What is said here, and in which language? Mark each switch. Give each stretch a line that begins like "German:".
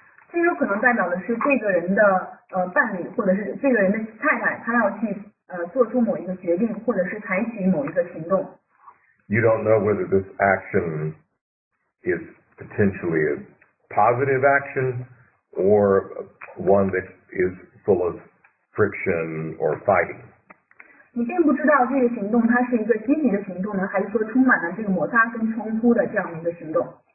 Chinese: 这有可能代表的是这个人的伴侣或者是这个人的太太，她要去做出某一个决定，或者是采取某一个行动。
English: You don't know whether this action is potentially a positive action or one that is full of friction or fighting.
Chinese: 你并不知道这个行动它是一个积极的行动呢，还是说充满了这个摩擦跟冲突的这样的一个行动。